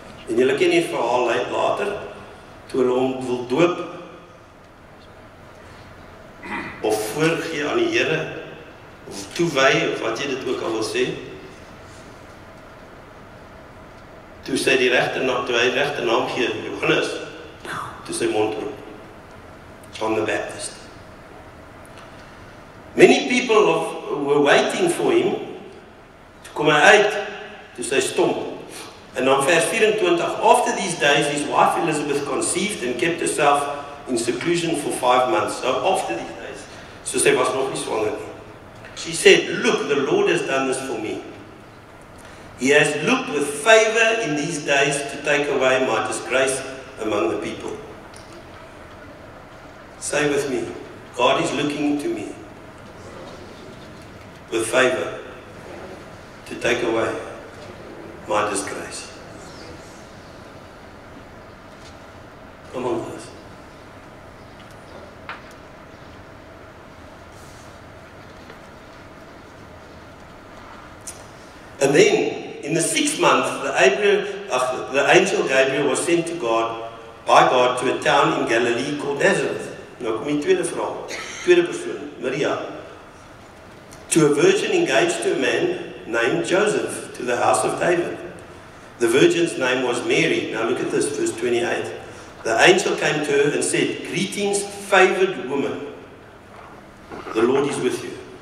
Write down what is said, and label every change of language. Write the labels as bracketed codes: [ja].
[af] En julle ken die verhaal later, toe hulle hom wil doop, of voorgee aan die Here, of toewy, of wat jy dit ook al wil sê. Toe sy die regte naam gee, Johannes, toe sy mond oop. [en] John the Baptist. Many people were waiting for him to come out, [af] toe sy stom. [en] And on verse 24, after these days, his wife Elizabeth conceived and kept herself in seclusion for 5 months. So after these days, [af] so sy was nog nie swanger nie. [en] She said, look, the Lord has done this for me. He has looked with favor in these days to take away my disgrace among the people. Say with me, God is looking to me with favor to take away my disgrace. Come on, guys. And then, in the 6th month, the angel Gabriel was sent by God to a town in Galilee called Nazareth. [af] Nou kom die tweede vraag, tweede persoon, Maria. [en] To a virgin engaged to a man named Joseph, to the house of David. The virgin's name was Mary. Now look at this, verse 28. The angel came to her and said, greetings, favored woman. The Lord is with you.